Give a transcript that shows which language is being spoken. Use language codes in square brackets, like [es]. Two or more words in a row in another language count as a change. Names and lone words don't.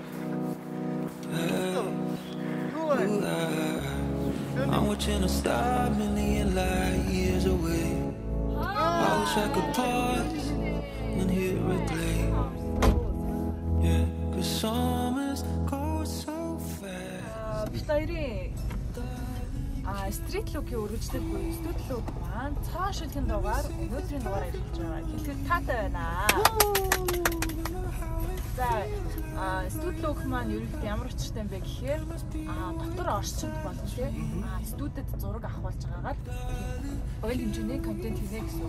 [en] I'm watching a star a million light years away. I wish I could pause and hit replay. Yeah, 'cause summers go so fast. [mn] Street look-ийн үргэлжлэл буюу Studio Look маань цааш шилхэн дугаар өнөөдрийн дугаараар ирж байгаа. Хэлэхэд таатай байна. За Studio Look маань ерөнхийдөө ямар учиртай юм бэ гэхээр дотор орчинд болон студид зураг авах болж байгаагаар ойл хэмжээний контент хийнэ гэсэн.